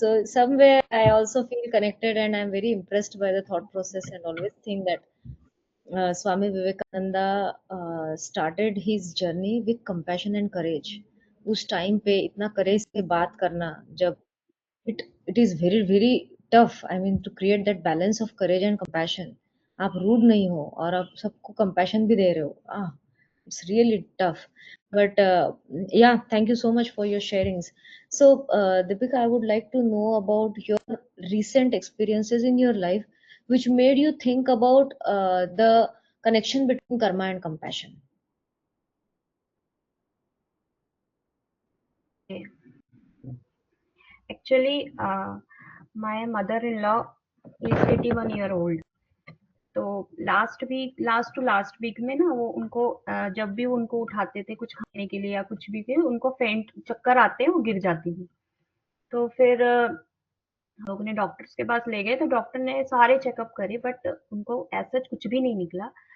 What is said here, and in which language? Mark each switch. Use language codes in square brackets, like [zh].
[en] So somewhere I also feel connected, and I'm very impressed by the thought process, and always think that Swami Vivekananda started his journey with compassion and courage. [hi] उस time पे इतना करेज से बात करना, जब [en] it is very very tough, I mean, to create that balance of courage and compassion. [hi] आप rude नहीं हो और आप सबको compassion भी दे रहे हो, [en] it's really tough. But yeah, thank you so much for your sharings. So Deepika, I would like to know about your recent experiences in your life which made you think about the connection between karma and compassion. Actually, my mother-in-law is 81-year-old. [hi] तो last week में ना वो उनको जब भी उनको उठाते थे कुछ खाने के लिए या कुछ भी के, उनको फेंट चक्कर आते हैं, वो गिर जाती थी। तो फिर हम लोग ने डॉक्टर्स के पास ले गए, तो डॉक्टर ने सारे चेकअप करे, बट उनको ऐसा कुछ भी नहीं निकला।